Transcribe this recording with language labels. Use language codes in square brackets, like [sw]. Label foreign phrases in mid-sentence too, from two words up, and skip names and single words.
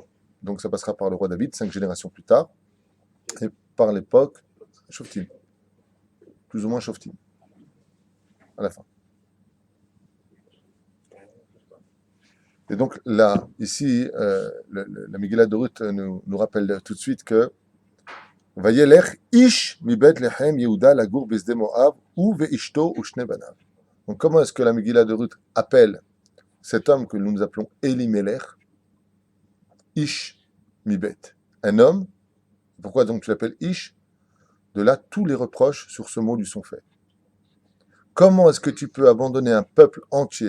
[fr] Donc ça passera par le roi David, 5 générations plus tard, et par l'époque Shoftim, plus ou moins Shoftim, à la fin. Et donc là, ici, la Megillah de Ruth nous rappelle tout de suite que [he] וילך איש מבית לחם יהודה לגור בשדי מואב הוא ואשתו ושני בניו. [fr] Donc comment est-ce que la Megillah de Ruth appelle cet homme que nous appelons Elimelech, [he] איש מבית, [fr] un homme? Pourquoi donc tu l'appelles ish? De là, tous les reproches sur ce mot lui sont faits. Comment est-ce que tu peux abandonner un peuple entier?